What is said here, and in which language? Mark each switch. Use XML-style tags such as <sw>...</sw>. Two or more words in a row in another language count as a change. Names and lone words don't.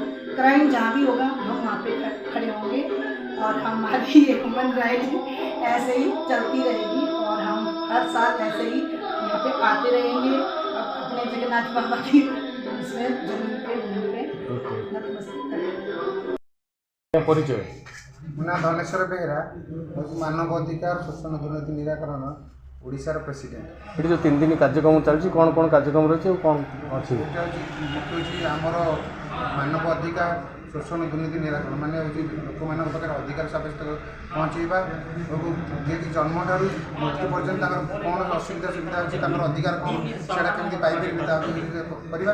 <hi>क्राइम जहाँ भी होगा हम वहाँ पे खड़े होंगे। और हमारी ये</hi> <en>human right</en> <hi>ऐसे ही चलती रहेगी। और हम हर साल ऐसे ही यहाँ पे आते रहेंगे अपने जगन्नाथ बाबा की इसमें जमीन पे नतमस्तक करेंगे। परिचय</hi> <or>ମୋ ନାଁ ଧନେଶ୍ୱର ବେହେରା, ମାନବ ଅଧିକାର ଶୋଷଣ ଦୁର୍ନୀତି ନିରାକରଣ ଓଡ଼ିଶାର ପ୍ରେସିଡେଣ୍ଟ। ଏଠି ଯେଉଁ 3 ଦିନ କାର୍ଯ୍ୟକ୍ରମ ଚାଲିଛି କ'ଣ କ'ଣ କାର୍ଯ୍ୟକ୍ରମ ରହିଛି ଆଉ କ'ଣ ଅଛି? ଏଇଟା ହେଉଛି ମୁଖ୍ୟ ହେଉଛି ଆମର ମାନବ ଅଧିକାର ଶୋଷଣ ଦୁର୍ନୀତି ନିରାକରଣ, ମାନେ ହେଉଛି ଲୋକମାନଙ୍କ ପାଖରେ ଅଧିକାର ସାବ୍ୟସ୍ତ ପହଞ୍ଚାଇବା ଏବଂ ଯିଏକି ଜନ୍ମଠାରୁ ମୃତ୍ୟୁ ପର୍ଯ୍ୟନ୍ତ ତାଙ୍କର କ'ଣ ଅସୁବିଧା ସୁବିଧା ଅଛି, ତାଙ୍କର ଅଧିକାର କ'ଣ ସେଇଟା କେମିତି ପାଇପାରିବେ ତା କରିବା।</or>